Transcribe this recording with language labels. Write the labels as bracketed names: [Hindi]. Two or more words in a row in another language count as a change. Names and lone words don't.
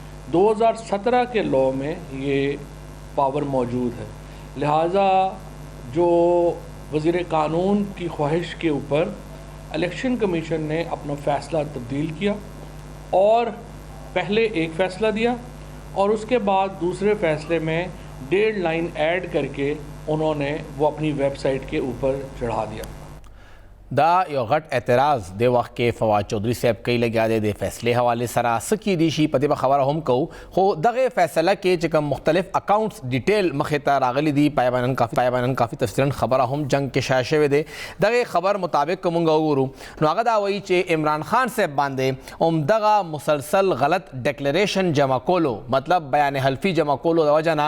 [Urdu] 2017 کے لاء میں یہ پاور موجود ہے، لہٰذا جو وزیر قانون کی خواہش کے اوپر الیکشن کمیشن نے اپنا فیصلہ تبدیل کیا اور پہلے ایک فیصلہ دیا اور اس کے بعد دوسرے فیصلے میں 1.5 [English] line add [Urdu] کر کے انہوں نے وہ اپنی [English] web site [Urdu] کے اوپر چڑھا دیا. [Pashto] دا یو غټ اعتراض د وخت کې فواد چودھری صاحب کوي لګیا دی د فیصلې حواله سره څه کیدی شي په دې به خبره هم کوو. خو دغه فیصله کې چې کوم مختلف اکاؤنټس ډیټیل مخې ته راغلي دي پایبانن کافي تفصیلا خبره هم جنگ کې شایع شوې دی. دغه خبر مطابق که موږ وګورو نو هغه دا وایي چې عمران خان صاحب باندې همدغه مسلسل غلط ډیکلریشن جمع کولو مطلب بیان حلفي جمع کولو د وجه